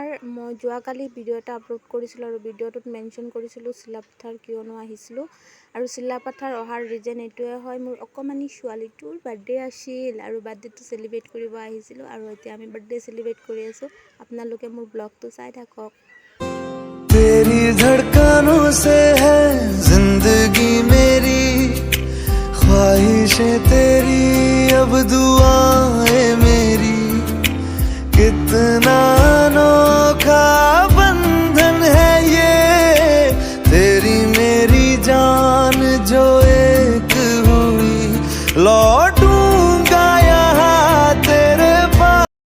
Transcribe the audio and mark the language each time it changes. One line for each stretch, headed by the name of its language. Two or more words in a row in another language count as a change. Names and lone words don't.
Assamese: মই যোৱাকালি ভিডিঅ' এটা আপলোড কৰিছিলোঁ আৰু ভিডিঅ'টোত মেনশ্যন কৰিছিলোঁ চিলাপথাৰ কিয়নো আহিছিলোঁ। আৰু চিলাপথাৰ অহাৰ ৰিজন এইটোৱে হয়, মোৰ অকণমানি ছোৱালীটোৰ বাৰ্থডে আছিল আৰু বাৰ্থডেটো চেলিব্ৰেট কৰিব আহিছিলোঁ আৰু এতিয়া আমি
English: birthday celebrate
Assamese: কৰি আছোঁ। আপোনালোকে মোৰ ব্লগটো চাই থাকক।
Hindi: तेरी धड़कनों से है जिंदगी मेरी, ख्वाहिशें तेरी अब दुआएं मेरी, कितना अनोखा बंधन है ये, तेरी मेरी जान जो एक हुई, लौटूंगा यहाँ तेरे पास।